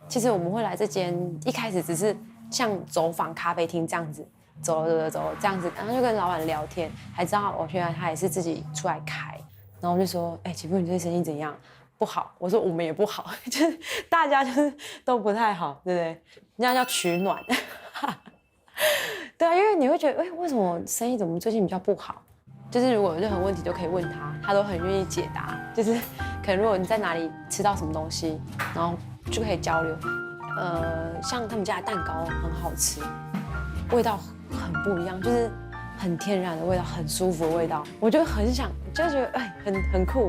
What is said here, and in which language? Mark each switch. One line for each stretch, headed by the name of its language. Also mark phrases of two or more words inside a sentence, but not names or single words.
Chinese: 其實我們會來這間，一開始只是像走訪咖啡廳這樣子，走這樣子，然後就跟老闆聊天，還知道原來他也是自己出來開，然後我就說，姐夫，你這生意怎樣？不好，我說我們也不好，就是大家就是都不太好，對不對？人家叫取暖，對啊，因為你會覺得，為什麼生意怎麼最近比較不好？就是如果有任何問題都可以問他，他都很願意解答。就是可能如果你在哪裡吃到什麼東西，然後就可以交流。像他們家的蛋糕很好吃，味道很不一樣，就是很天然的味道，很舒服的味道，我就很想，就覺得很酷。